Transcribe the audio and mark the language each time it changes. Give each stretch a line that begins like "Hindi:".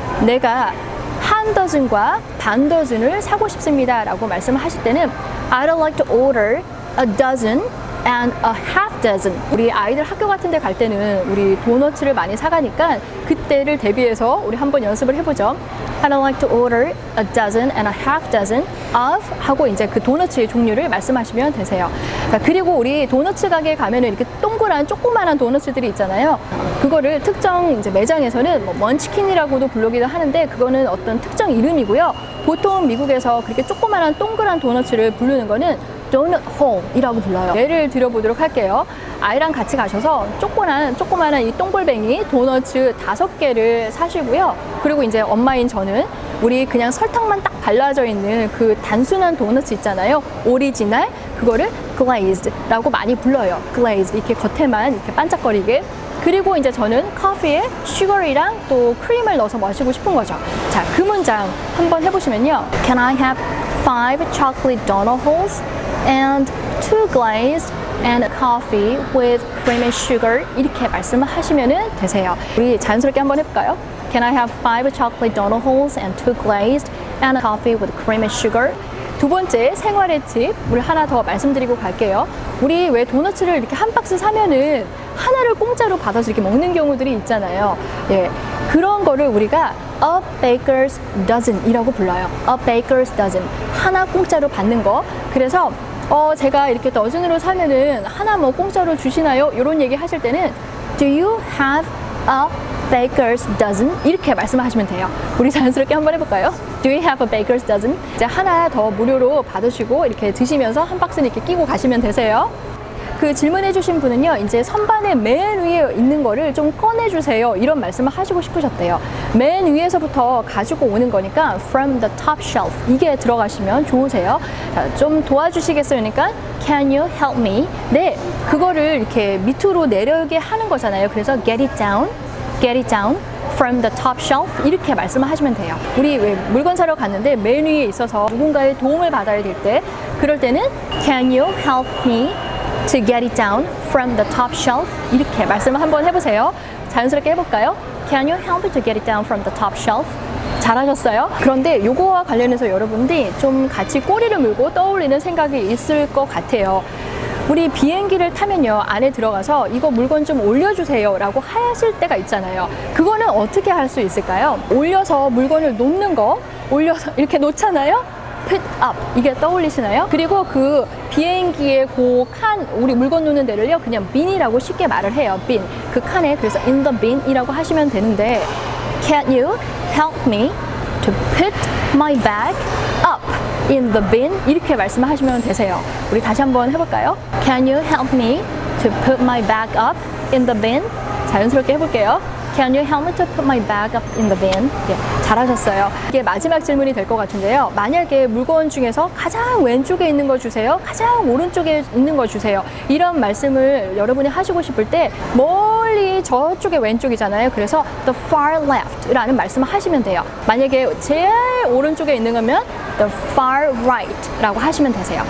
Korean: 내가 한 더즌과 반 더즌을 사고 싶습니다 라고 말씀을 하실 때는
English: I'd like to order a dozen and a half dozen.
Korean: 우리 아이들 학교 같은 데 갈 때는 우리 도너츠를 많이 사가니까 그때를 대비해서 우리 한번 연습을 해보죠.
English: I'd like to order a dozen and a half dozen of
Korean: 하고 이제 그 도너츠의 종류를 말씀하시면 되세요. 자, 그리고 우리 도너츠 가게에 가면은 이렇게 동그란 조그만한 도너츠들이 있잖아요. 그거를 특정 이제 매장에서는 뭐 먼치킨이라고도 부르기도 하는데 그거는 어떤 특정 이름이고요. 보통 미국에서 그렇게 조그만한 동그란 도너츠를 부르는 거는 도넛 홀이라고 불러요. 예를 들어보도록 할게요. 아이랑 같이 가셔서 조그만한 이 동글뱅이 도너츠 5개를 사시고요. 그리고 이제 엄마인 저는 우리 그냥 설탕만 딱 발라져 있는 그 단순한 도너츠 있잖아요. 오리지널 그거를 glazed라고 많이 불러요. glazed 이렇게 겉에만 이렇게 반짝거리게. 그리고 이제 저는 커피에 슈거이랑 또 크림을 넣어서 마시고 싶은 거죠. 자, 그 문장 한번 해보시면요.
English: Can I have 5 chocolate donut holes and 2 glazed and coffee with cream and sugar
Korean: 이렇게 말씀을 하시면 되세요.
English: 우리 자연스럽게 한번 해볼까요? Can I have 5 chocolate donut holes and 2 glazed and coffee with cream and sugar?
Korean: 두 번째 생활의 팁을 하나 더 말씀드리고 갈게요. 우리 왜 도너츠를 이렇게 한 박스 사면은 하나를 공짜로 받아서 이렇게 먹는 경우들이 있잖아요. 예, 그런 거를 우리가
English: a baker's dozen
Korean: 이라고 불러요.
English: a baker's dozen.
Korean: 하나 공짜로 받는 거. 그래서 제가 이렇게 더즌으로 사면은 하나 뭐 공짜로 주시나요? 이런 얘기 하실 때는
English: Do you have a baker's dozen?
Korean: 이렇게 말씀하시면 돼요. 우리 자연스럽게 한번 해볼까요?
English: Do you have a baker's dozen?
Korean: 이제 하나 더 무료로 받으시고 이렇게 드시면서 한 박스는 이렇게 끼고 가시면 되세요. 그 질문해 주신 분은요, 이제 선반의 맨 위에 있는 거를 좀 꺼내주세요. 이런 말씀을 하시고 싶으셨대요. 맨 위에서부터 가지고 오는 거니까
English: from the top shelf.
Korean: 이게 들어가시면 좋으세요. 자, 좀 도와주시겠어요? 그러니까
English: can you help me?
Korean: 네, 그거를 이렇게 밑으로 내려오게 하는 거잖아요.
English: 그래서 get it down from the top shelf
Korean: 이렇게 말씀을 하시면 돼요. 우리 왜 물건 사러 갔는데 맨 위에 있어서 누군가의 도움을 받아야 될 때 그럴 때는
English: can you help me to get it down from the top shelf
Korean: 이렇게 말씀을 한번 해보세요. 자연스럽게 해볼까요?
English: Can you help me to get it down from the top shelf?
Korean: 잘하셨어요? 그런데 요거와 관련해서 여러분들이 좀 같이 꼬리를 물고 떠올리는 생각이 있을 것 같아요. 우리 비행기를 타면요, 안에 들어가서 이거 물건 좀 올려주세요 라고 하실 때가 있잖아요. 그거는 어떻게 할 수 있을까요? 올려서 물건을 놓는 거, 올려서 이렇게 놓잖아요?
English: put up
Korean: 이게 떠올리시나요? 그리고 그 비행기의 그 칸, 우리 물건 놓는 데를요 그냥 bin이라고 쉽게 말을 해요.
English: bin.
Korean: 그 칸에 그래서
English: in the bin
Korean: 이라고 하시면 되는데
English: Can you help me to put my bag up in the bin?
Korean: 이렇게 말씀을 하시면 되세요. 우리 다시 한번 해볼까요?
English: Can you help me to put my bag up in the bin?
Korean: 자연스럽게 해볼게요.
English: Can you help me to put my bag up in the bin?
Korean: 예, 잘하셨어요. 이게 마지막 질문이 될 것 같은데요. 만약에 물건 중에서 가장 왼쪽에 있는 거 주세요. 가장 오른쪽에 있는 거 주세요. 이런 말씀을 여러분이 하시고 싶을 때 멀리 저쪽에 왼쪽이잖아요. 그래서
English: the far left
Korean: 라는 말씀을 하시면 돼요. 만약에 제일 오른쪽에 있는 거면
English: the far right
Korean: 라고 하시면 되세요.